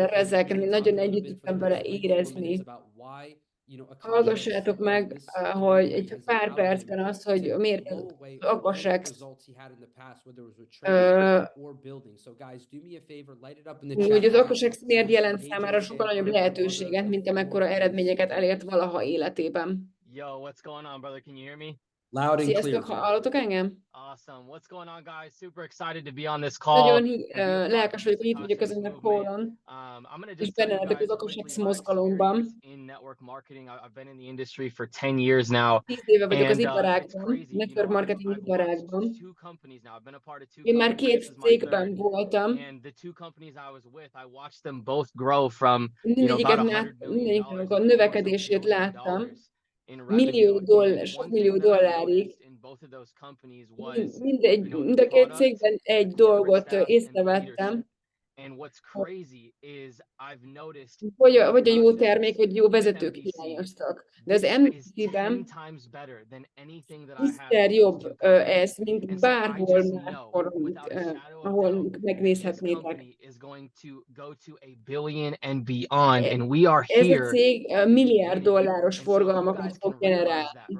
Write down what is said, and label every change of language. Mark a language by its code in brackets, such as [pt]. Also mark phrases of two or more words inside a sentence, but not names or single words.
[hu] vele rezelkedni, nagyon együtt tudtam vele érezni. Hallgassátok meg, hogy egy pár percben az, hogy miért az Akashx, hogy az Akashx miért jelent számára sokkal nagyobb lehetőséget, mint amekkora eredményeket elért valaha életében. [en] Yo, what's going on, brother? Can you hear me? Loud and [hu] Sziasztok, [en] clear. [hu] hallotok engem? [en] Awesome. What's going on, guys? Super excited to be on this call. [hu] Nagyon lelkes vagyok, hogy itt vagyok ezen a callon, és benne lehetek az Akashx mozgalomban. [en] In network marketing, I've been in the industry for 10 years now. [hu] 10 éve vagyok az [en] And, [hu] iparágban, [en] it's network marketing I've [hu] iparágban. [en] watched 2 companies now. I've been a part of 2 [hu] Én már [en] companies. [hu] 2 [en] This is my [hu] cégben [en] third. [hu] voltam. [en] And the 2 companies I was with, I watched them both grow from, about [hu] Mindegyiket [en] $100 million [hu] mindegyiknek a [en] to [hu] növekedését [en] almost $1 billion [hu] láttam. [en] in [hu] Millió [en] revenue. [hu] dollár, [en] And [hu] sok [en] one [hu] millió [en] thing that I [hu] dollárig. [en] noticed in both of those companies was, [hu] Mind a két cégben egy dolgot észrevettem, [en] and what's crazy is I've noticed [hu] vagy a jó termék, vagy jó vezetők hiányoztak. De az MVC-ben 10-szer jobb ez, mint bárhol máshol, ahol megnézhetnétek. Ez a cég milliárd dolláros forgalmakat fog generálni.